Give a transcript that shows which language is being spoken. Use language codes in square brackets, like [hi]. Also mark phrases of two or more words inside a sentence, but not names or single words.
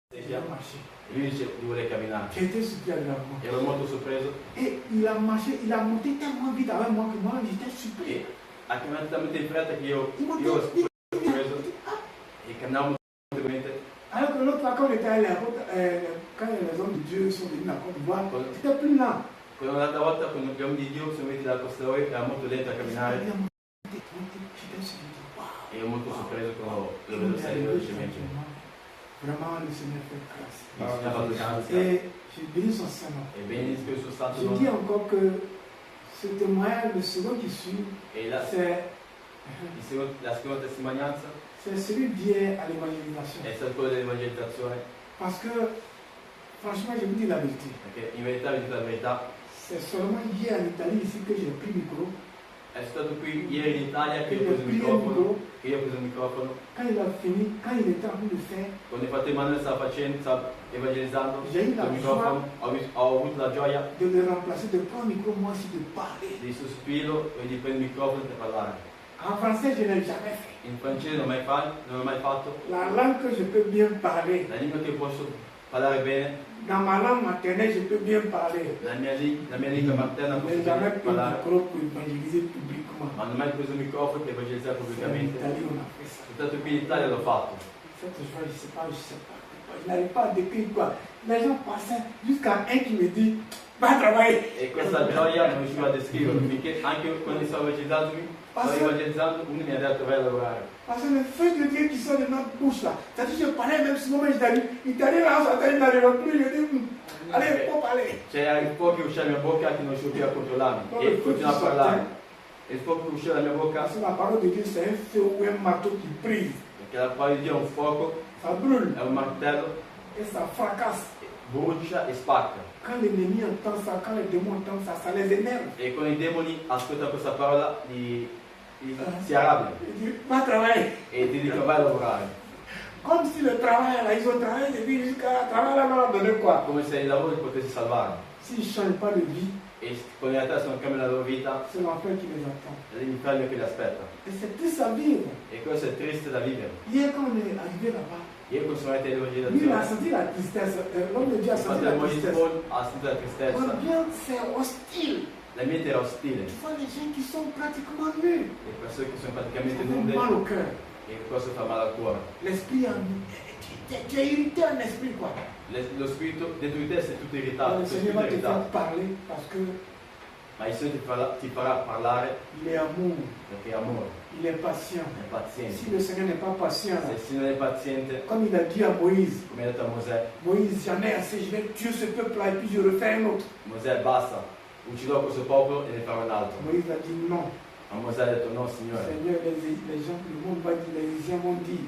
[it] macchia. E lui dice di voler camminare. [fr] J'étais surpris agréablement. [it] Ero molto sorpreso. [fr] Et il a marché, il a monté tellement vite avec moi que moi j'étais surpris. [it] E ha camminato talmente in fretta che io [fr] Il m'a [it] ero [fr] dit, [it] sorpreso. E camminavo molto velocemente. [fr] alors que l'autre fois, quand on était allé quand les hommes de Dieu sont venus à Côte d'Ivoire, c'était plus lent. [it] Un'altra volta con gli uomini di Dio siamo venuti dalla Costa Oi, era molto lento a camminare. E ero molto sorpreso quando lo vedo salire velocemente. [fr] Vraiment, le Seigneur fait grâce. [it] Il Signore ha fatto grazia. [fr] Et je bénis son Saint-Nom. [it] E benedisco il suo santo [fr] Je dis [it] nome. [fr] encore que ce témoignage, le second qui suit, [it] E la seconda testimonianza [fr] c'est celui d'hier à l'évangélisation. [it] è stata quella dell'evangelizzazione. [fr] Parce que, franchement, je vous dis la vérité. [it] Perché in verità, vi dico la verità, [fr] C'est seulement hier en Italie ici que j'ai pris le micro. [it] è stato qui ieri in Italia che [fr] Il [it] io ho [fr] a [it] preso il [fr] pris le [it] microfono. [fr] micro. [it] Che io ho preso il microfono. [fr] Quand il a fini, quand il était en train de faire, [it] Quando il fratello Emanuele stava evangelizzando [fr] J'ai eu la [it] il microfono, ho avuto la gioia [fr] de le remplacer, de prendre le micro, moi aussi, de parler. [it] di sostituirlo e di prendere il microfono per parlare. [fr] En français, je n'ai jamais fait. [it] In francese non l'ho mai fatto. [fr] La langue que je peux bien parler, [it] La lingua che posso parlare bene, [fr] dans ma langue maternelle, je peux bien parler. [it] la mia lingua materna [fr] Je [it] posso [fr] n'ai jamais pris le [it] parlare, [fr] micro pour évangéliser publiquement. [it] ma non ho mai preso il microfono per evangelizzare [fr] En [it] pubblicamente. [fr] Italie, on a fait ça. [it] Soltanto qui in Italia l'ho fatto. [fr] Cette joie, je ne sais pas. Je n'arrive pas à décrire quoi. Les gens passaient jusqu'à un qui me dit, va travailler. [it] E questa gioia non riuscivo a descriverlo, finché anche quando stavo evangelizzando, uno mi ha detto vai a lavorare. [fr] Parce que le feu de Dieu qui sort de notre bouche là, c'est-à-dire que je parlais même si moi il t'arrive là, il n'arrive plus, je dis, allez, il faut parler. [it] C'era il fuoco che usciva dalla mia bocca che non riuscivo più a controllarmi e continuavo a parlare. E il fuoco che usciva dalla mia bocca, [fr] Parce que la parole de Dieu, c'est un feu ou un marteau qui brise. [it] perché la parola di Dio è un fuoco, [fr] Ça brûle [it] è un martello, [fr] et ça fracasse. [it] brucia e spacca. [fr] Quand l'ennemi entend ça, quand les démons entendent ça, ça les énerve. [it] E quando i demoni ascoltano questa parola si arrabbiano [fr] Il dit, va travailler. [it] e ti dicono vai a lavorare. [fr] Comme si le travail là, ils ont travaillé depuis jusqu'à travail là, leur donner quoi. [it] Come se il lavoro ti potesse salvare. [fr] S'ils ne changent pas de vie, [it] E con in realtà se non cambiano la loro vita, [fr] c'est l'enfer qui les attend. [it] è l'inferno che li aspetta. [fr] Et c'est triste à vivre. [it] E questo è triste da vivere. [fr] Hier, quand on est arrivé là-bas, [it] Io quando sono arrivato [fr] lui, il a [it] all'evangelizzazione, [fr] senti la tristesse. L'homme de Dieu a [it] il [fr] senti la [it] fratello [fr] tristesse. [it] Moïse ha sentito la tristezza. [fr] L'ambiance, c'est hostile. [it] L'ambiente era ostile. [fr] Tu vois les gens qui sont pratiquement nus. [it] Le persone che sono [fr] Ça [it] praticamente [fr] fait [it] nude [fr] mal au cœur. [it] e questo fa male al cuore. [fr] L'esprit a... Tu es irrité un esprit, quoi. [it] Lo spirito dentro di te sei tutto irritato, [fr] Le [it] sei [fr] Seigneur [it] tutto [fr] va te faire [it] irritato. [fr] parler parce que [it] Ma il Signore ti farà parlare [fr] il est amour, [it] perché è amore, [fr] il est patient. [it] è paziente. [fr] Si le Seigneur n'est pas patient, [it] Se [fr] là, [it] il Signore è paziente, [fr] comme il a dit à Moïse, [it] come ha detto a Mosè, [fr] Moïse, j'en ai assez, je vais tuer ce peuple-là et puis je refais un autre. [it] Mosè basta, ucciderò questo popolo e ne farò un altro. [fr] Moïse a dit non. [it] Ma Mosè ha detto no Signore, [fr] Seigneur, les gens, le monde va dire, les Égyptiens vont dire,